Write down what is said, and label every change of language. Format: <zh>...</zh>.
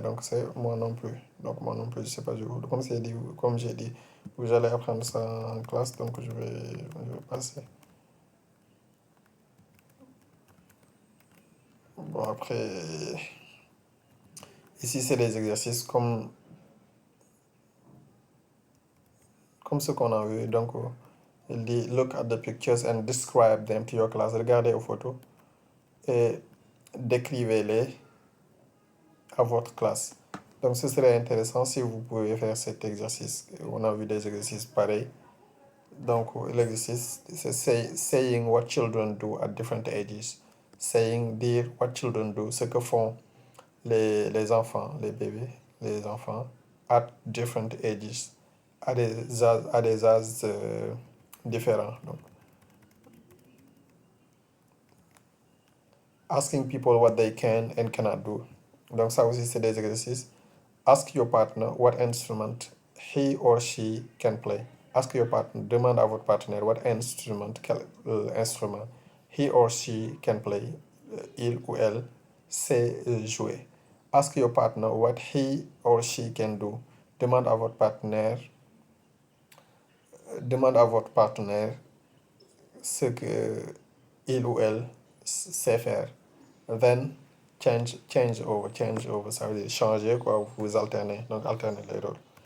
<fr>Donc, c'est moi non plus. Donc, moi non plus, je sais pas jouer au football. Comme j'ai dit, vous allez apprendre ça en classe, donc je vais passer. Bon, après, ici, c'est des exercices comme ce qu'on a vu. Donc, il dit,</fr> <en>look at the pictures and describe them to your class.</en> <fr>Regardez aux photos et décrivez-les à votre classe. Donc, ce serait intéressant si vous pouvez faire cet exercice. On a vu des exercices pareils. Donc, l'exercice, c'est</fr> <en>saying what children do at different ages.</en> <fr>Saying, dire</fr> <en>what children do,</en> <fr>ce que font les enfants, les bébés, les enfants,</fr> <en>at different ages,</en> <fr>à des âges différents. Donc,</fr> <en>asking people what they can and cannot do.</en> <fr>Donc, ça aussi, c'est des exercices.</fr> <en>Ask your partner what instrument he or she can play. Ask your partner,</en> <fr>demande à votre partenaire</fr> <en>what instrument,</en> <fr>quel instrument</fr> <en>he or she can play,</en> <fr>il ou elle sait jouer.</fr> <en>Ask your partner what he or she can do.</en> <fr>Demande à votre partenaire, demande à votre partenaire ce que il ou elle sait faire.</fr> <en>Then change over,</en> <fr>ça veut dire changer quoi, vous alternez, donc alternez les rôles.</fr>